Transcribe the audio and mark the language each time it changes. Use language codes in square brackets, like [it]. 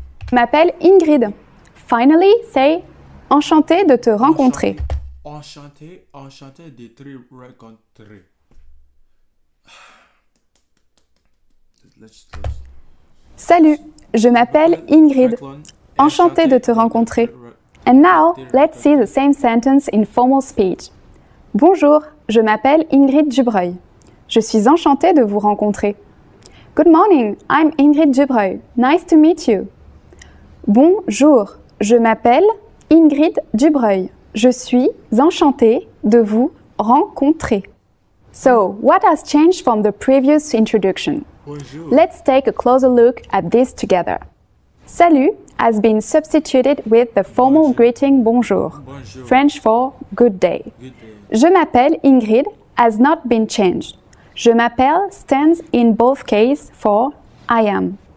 [fr] Je m'appelle Ingrid. [en] Finally, say [fr] enchanté de te rencontrer. Enchanté de te rencontrer. [en] Let's [fr] Salut, je m'appelle Ingrid. Enchanté de te rencontrer. [en] And now, let's see the same sentence in formal speech. [fr] Bonjour, je m'appelle Ingrid Dubreuil. Je suis enchantée de vous rencontrer. [en] Good morning, I'm Ingrid Dubreuil. Nice to meet you. [fr] Bonjour, je m'appelle Ingrid Dubreuil. Je suis enchantée de vous rencontrer. [en] So, what has changed from the previous introduction? [fr] Bonjour. [en] Let's take a closer look at this together. Salut has been substituted with the formal greeting bonjour, [fr] Bonjour. [en] French for good day. Good day. [fr] Je m'appelle Ingrid [en] has not been changed. Je m'appelle stands in both cases for I am.